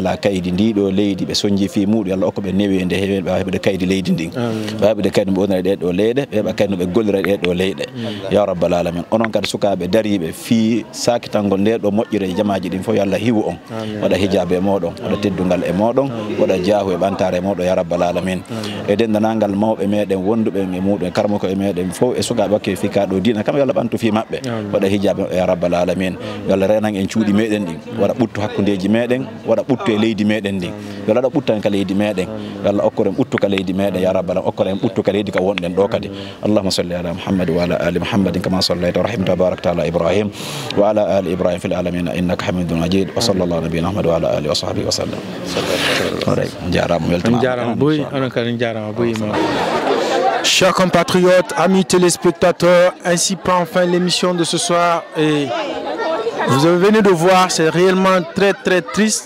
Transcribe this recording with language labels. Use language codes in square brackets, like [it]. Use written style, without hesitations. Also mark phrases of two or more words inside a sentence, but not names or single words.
[ff] ala kaydi ndiɗo leydi ɓe soñji fi muɗum yo Allah okkoɓe newede heewen ɓe heɓde kaydi leydi ndin ɓe heɓde kaydi ɓe woniri ɗeɗo leyɗe ɓe heɓa kaydi ɓe gollira ɗeɗo leyɗe [ar] يا رب العالمين [ff] onon kadi sukaɓe dariɓe fi sakitangol ndeɗo moƴƴire jamaji ɗin fof yo Allah hiwu on waɗa hijabe e moɗon waɗa teddungal e moɗon waɗa jaahu e ɓantare e moɗon [ar] يا رب العالمين [ff] e dendanangal mawɓe meɗen wonduɓe e muɗum e karmo ko e meɗen fof e sukaɓe wakke fika ɗo dina kam yo Allah ɓantu fi mabɓe waɗa hijabe [ar] يا رب العالمين [ff] yo Allah renan en cuuɗi meɗen ɗin waɗa ɓuttu hakkudeji meɗen waɗa ɓuttu e leydi meɗen ɗin yo Allah ɓuttan ka leydi meɗen yo Allah okkoren ɓuttu ka leydi meɗen [ar] يا رب العالمين [ff] okkoren ɓuttu ka leydi ka wonɗen ɗo kadi [ar] اللهم صل على محمد وعلى آل محمد كما صليت ورحمت وباركت على إبراهيم وعلى آل إبراهيم في العالمين إنك حميد مجيد وصلى الله على نبينا محمد وعلى آله وصحبه وسلم. [fr] Chers compatriotes, amis téléspectateurs, ainsi prend fin l'émission de ce soir et vous venez de voir, c'est réellement très très triste.